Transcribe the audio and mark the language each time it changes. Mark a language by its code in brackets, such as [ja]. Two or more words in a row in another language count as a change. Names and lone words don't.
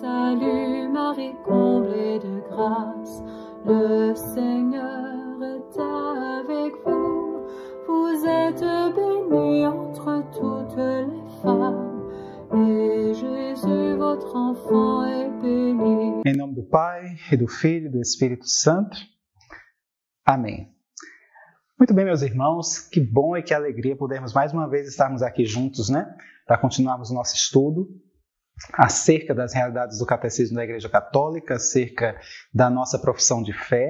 [fr] Salut Marie, comblée de grâce, le Seigneur est avec vous. Vous êtes bénie entre toutes les femmes, et Jésus, votre enfant, est béni. [pt] Em nome do Pai, e do Filho e do Espírito Santo. Amém. Muito bem, meus irmãos, que bom e que alegria podermos mais uma vez estarmos aqui juntos, para continuarmos o nosso estudo acerca das realidades do Catecismo da Igreja Católica, acerca da nossa profissão de fé.